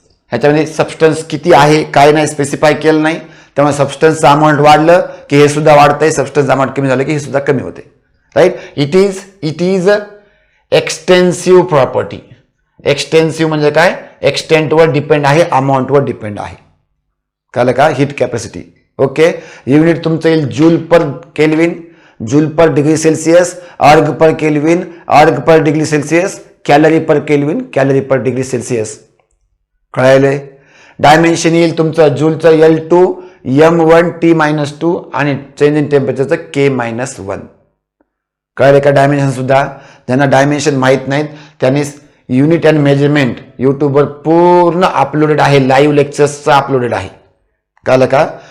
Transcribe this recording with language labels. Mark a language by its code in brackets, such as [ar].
[mr] ह्याच्यामध्ये सबस्टन्स किती आहे काय नाही स्पेसिफाय केलं नाही, त्यामुळे सबस्टन्सचं अमाऊंट वाढलं की हे सुद्धा वाढतंय, सबस्टन्स अमाऊंट कमी झालं की हे सुद्धा कमी होते, right? [en] It is extensive property. [mr] Extensive म्हणजे काय? एक्सटेंटवर डिपेंड आहे, अमाऊंटवर डिपेंड आहे. कळलं का? Heat capacity. ओके, युनिट तुमचं येईल जूल पर केल्विन, जूल पर डिग्री सेल्सियस, अर्ग पर केल्विन, अर्ग पर डिग्री सेल्सियस, कॅलरी पर केल्विन, कॅलरी पर डिग्री सेल्सियस. कळायलंय? डायमेन्शन येईल तुमचं जूलचं L2, M1 T-2 आणि चेंज इन टेम्परेचरचं K-1. कळाले का? डायमेन्शन सुद्धा ज्यांना डायमेन्शन माहीत नाहीत त्यांनी युनिट अँड मेजरमेंट यूट्यूबवर पूर्ण अपलोडेड आहे, लाईव्ह लेक्चर्सचा अपलोडेड आहे. कळलं का?